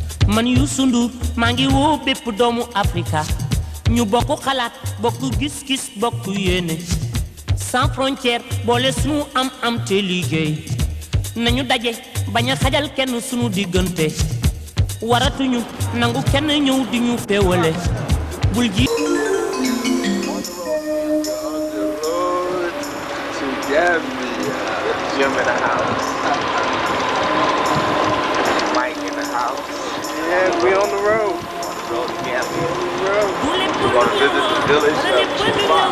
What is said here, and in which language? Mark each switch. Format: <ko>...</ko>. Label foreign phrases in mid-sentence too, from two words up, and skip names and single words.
<wo>man Youssou Ndour maa ngi woo bépp doomu Afrika ñu bokk xalaat bokk gis-gis bokk yéene</wo> <fr>sans frontière</fr> <wo>boole sunu am te liggéey nañu daje bañ a xajal kenn sunu diggante waratuñu nangu kenn ñëw di ñu féewale bul ji</wo> <en>Jim in the house. Mike in the house. Yeah, we on the road. Road to Gambia. We're going to visit the village of Juffry.</en>